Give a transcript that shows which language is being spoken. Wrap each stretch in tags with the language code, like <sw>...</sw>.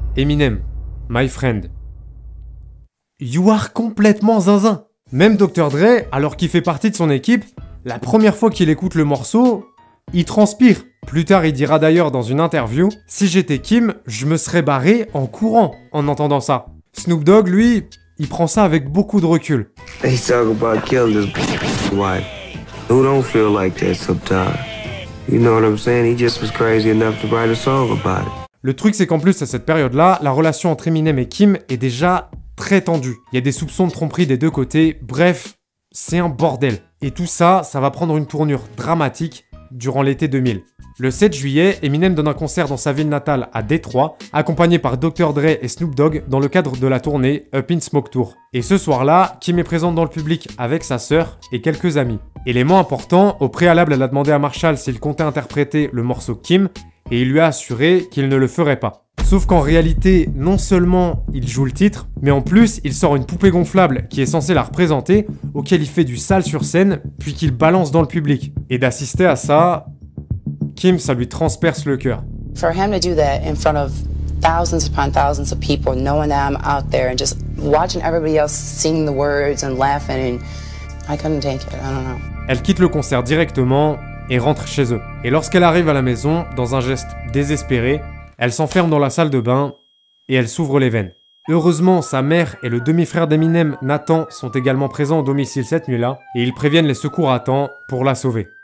<en>Eminem, my friend, you are</en> <fr>complètement zinzin. Même Dr. Dre, alors qu'il fait partie de son équipe, la première fois qu'il écoute le morceau, Il transpire. Plus tard, il dira d'ailleurs dans une interview « Si j'étais Kim, je me serais barré en courant en entendant ça. » Snoop Dogg, lui, il prend ça avec beaucoup de recul.</fr> <en>They talk about killing his wife. Who don't feel like that sometimes? You know what I'm saying? He just was crazy enough to write a song about it.</en> <fr>Le truc, c'est qu'en plus, à cette période-là, la relation entre Eminem et Kim est déjà très tendue. Il y a des soupçons de tromperie des deux côtés. Bref, c'est un bordel. Et tout ça, ça va prendre une tournure dramatique durant l'été 2000. Le 7 juillet, Eminem donne un concert dans sa ville natale à Détroit, accompagné par Dr. Dre et Snoop Dogg dans le cadre de la tournée Up in Smoke Tour. Et ce soir-là, Kim est présente dans le public avec sa sœur et quelques amis. Élément important, au préalable, elle a demandé à Marshall s'il comptait interpréter le morceau Kim, et il lui a assuré qu'il ne le ferait pas. Sauf qu'en réalité, non seulement il joue le titre, mais en plus, il sort une poupée gonflable qui est censée la représenter, auquel il fait du sale sur scène, puis qu'il balance dans le public. Et d'assister à ça, Kim, ça lui transperce le cœur.</fr> <en>For him to do that in front of thousands upon thousands of people, knowing that I'm out there and just watching everybody else sing the words and laughing, and I couldn't take it, I don't know.</en> <fr>Elle quitte le concert directement et rentre chez eux. Et lorsqu'elle arrive à la maison, dans un geste désespéré, elle s'enferme dans la salle de bain et elle s'ouvre les veines. Heureusement, sa mère et le demi-frère d'Eminem, Nathan, sont également présents au domicile cette nuit-là et ils préviennent les secours à temps pour la sauver.</fr>